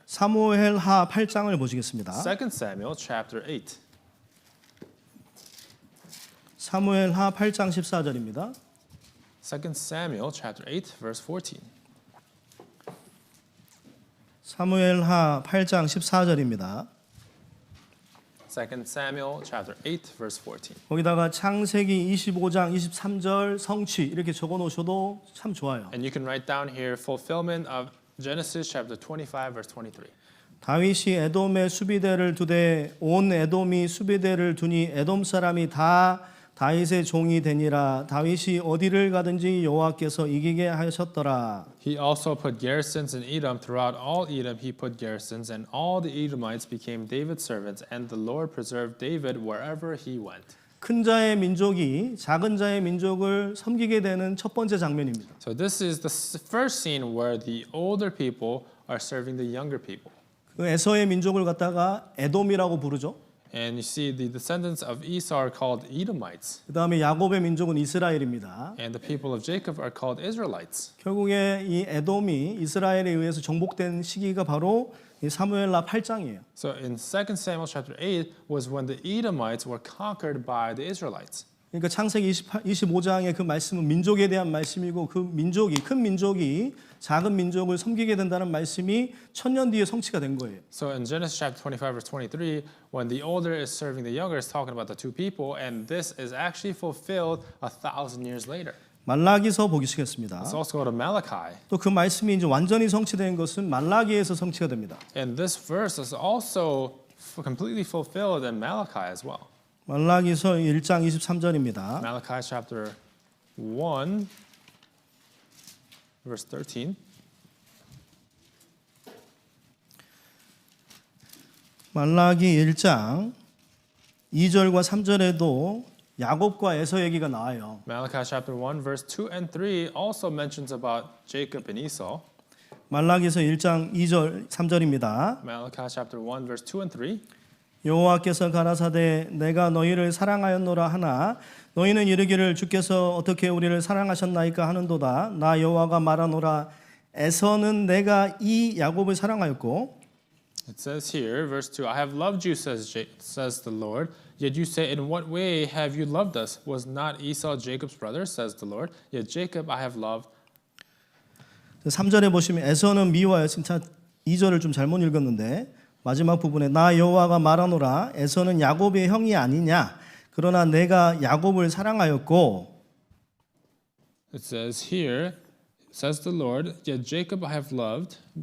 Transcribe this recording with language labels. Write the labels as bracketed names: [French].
[Korean] 사무엘하 8장을 보시겠습니다. [English] 2 Samuel chapter 8. [Korean] 사무엘하 8장 14절입니다. [English] 2 Samuel chapter 8 verse 14. [Korean] 사무엘하 8장 14절입니다. [English] 2 Samuel chapter 8 verse 14. [Korean] 거기다가 창세기 25장 23절 성취 이렇게 적어 놓으셔도 참 좋아요. [English] And you can write down here fulfillment of Genesis chapter 25 verse 23. [Korean] 다윗이 에돔에 수비대를 두되 온 에돔이 수비대를 두니 에돔 사람이 다 다윗의 종이 되니라. 다윗이 어디를 가든지 여호와께서 이기게 하셨더라. [English] He also put garrisons in Edom. Throughout all Edom he put garrisons, and all the Edomites became David's servants, and the Lord preserved David wherever he went. [Korean] 큰 자의 민족이 작은 자의 민족을 섬기게 되는 첫 번째 장면입니다. [English] So this is the first scene where the older people are serving the younger people. [Korean] 그 에서의 민족을 갖다가 에돔이라고 부르죠. [English] And you see the descendants of Esau are called Edomites, [Korean] 그다음에 야곱의 민족은 이스라엘입니다. [English] and the people of Jacob are called Israelites. [Korean] 결국에 이 에돔이 이스라엘에 의해서 정복된 시기가 바로 이 사무엘하 8장이에요. [English] So in 2 Samuel chapter 8 was when the Edomites were conquered by the Israelites. [Korean] 그러니까 창세기 25장의 그 말씀은 민족에 대한 말씀이고 그 민족이 큰 민족이 작은 민족을 섬기게 된다는 말씀이 1000년 뒤에 성취가 된 거예요. [English] So in Genesis chapter 25 verse 23, when the older is serving the younger, it's talking about the two people, and this is actually fulfilled 1,000 years later. [Korean] 말라기서 보시겠습니다. [English] Let's also go to Malachi. [Korean] 또 그 말씀이 이제 완전히 성취된 것은 말라기에서 성취가 됩니다. [English] And this verse is also completely fulfilled in Malachi as well. [Korean] 말라기서 1장 23절입니다. [English] Malachi chapter 1 verse 13. [Korean] 말라기 1장 2절과 3절에도 야곱과 에서 얘기가 나와요. [English] Malachi chapter 1 verse 2 and 3 also mentions about Jacob and Esau. [Korean] 말라기서 1장 2절 3절입니다. [English] Malachi chapter 1 verse 2 and 3. [Korean] 여호와께서 가라사대 내가 너희를 사랑하였노라 하나 너희는 이르기를 주께서 어떻게 우리를 사랑하셨나이까 하는도다. 나 여호와가 말하노라 에서는 내가 이 야곱을 사랑하였고 [English] It says here, verse 2, I have loved you, says the Lord. Yet you say, in what way have you loved us? Was not Esau Jacob's brother, says the Lord? Yet Jacob I have loved. [Korean] 3절에 보시면 에서는 미워하여 진짜 2절을 좀 잘못 읽었는데 마지막 부분에 나 여호와가 말하노라 에서는 야곱의 형이 아니냐 그러나 내가 야곱을 사랑하였고 [English] It says here, says the Lord, yet Jacob I have loved.